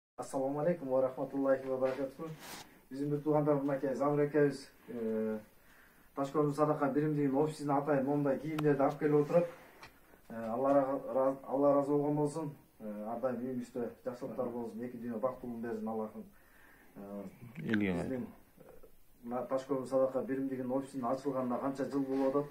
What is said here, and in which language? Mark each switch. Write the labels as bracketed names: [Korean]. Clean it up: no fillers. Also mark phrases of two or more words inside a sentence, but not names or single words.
[Arabic] السلام عليكم ورحمة الله وبركاته. [Kyrgyz] Bizim bir tuğandarım mınакей Замир экебиз Ташкент Садака биримдигинин офисине атайын мондай кийимдерди алып келип отуруп, Алла разы болгон болсун. Ар дайым үйүбүздө жакшылыктар болсун, эки дүйнө бактылыгын берсин Аллахым. Биздин Ташкент Садака биримдигинин офисинин ачылганына канча жыл болуп атат.